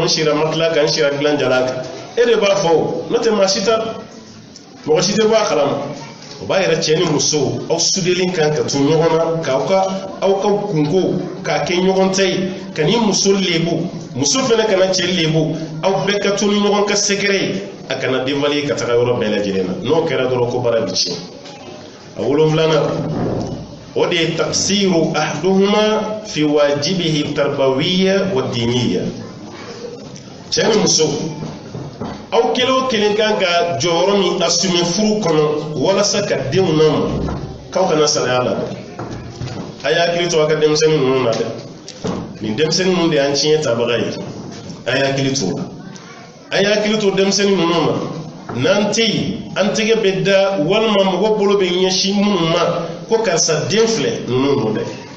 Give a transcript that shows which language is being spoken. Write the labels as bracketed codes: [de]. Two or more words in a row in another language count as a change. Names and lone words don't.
[bm] n sira matila kan n sira dilan jalan kan e de b'a fɔ o n'o tɛ maa si t'a mɔgɔ si tɛ bɔ a kalama o b'a yɛrɛ cɛ ni muso aw sudelen kan ka to ɲɔgɔn na k'aw ka kunko k'a kɛ ɲɔgɔn ta ye ka ni muso lebu muso fana kana cɛ lebu aw bɛɛ ka to ni ɲɔgɔn ka sɛgɛrɛ ye a kana denbali ka taga yɔrɔ bɛɛ lajɛlen na n'o kɛra dɔrɔn ko baara bi tiɲɛ a 7 o de ye [ar] تفسير أحدهما في واجبه تربوية و دينية [bm] cɛ ni muso aw kelen o kelen kan ka jɔyɔrɔ min assumer furu kɔnɔ walasa ka denw lamɔ k'aw kana salaya la dɛ a y'a hakili to a ka denmisɛnnin ninnu na dɛ nin denmisɛnnin ninnu de y'an tiɲɛ tabaga ye a y'a hakili to a y'a hakili to denmisɛnnin ninnu ma n'an tɛ yen an tɛgɛ bɛ da walima mɔgɔ bolo bɛ ɲɛsin minnu ma ko karisa den filɛ ninnu nɔ dɛ